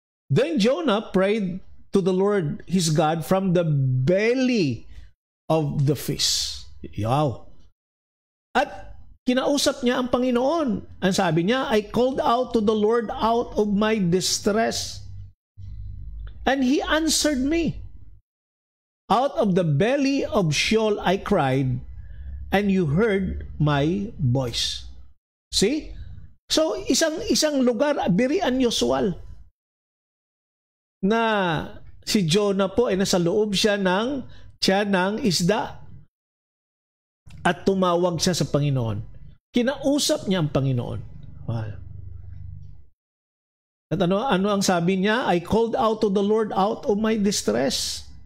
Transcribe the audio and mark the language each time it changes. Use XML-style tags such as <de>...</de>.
<en>Then Jonah prayed to the Lord his God from the belly of the fish. Wow.</en> <tl>At kinausap niya ang Panginoon. Ang sabi niya,</tl> <en>"I called out to the Lord out of my distress, and He answered me. Out of the belly of Sheol I cried, and you heard my voice." See?</en> <tl>So, isang lugar,</tl> <en>very unusual,</en> <tl>na si Jonah po ay nasa loob siya ng tiyan ng isda at tumawag siya sa Panginoon. Kinausap niya ang Panginoon.</tl> <en>Wow.</en> <tl>At ano ang sabi niya?</tl> <en>"I called out to the Lord out of my distress."</en>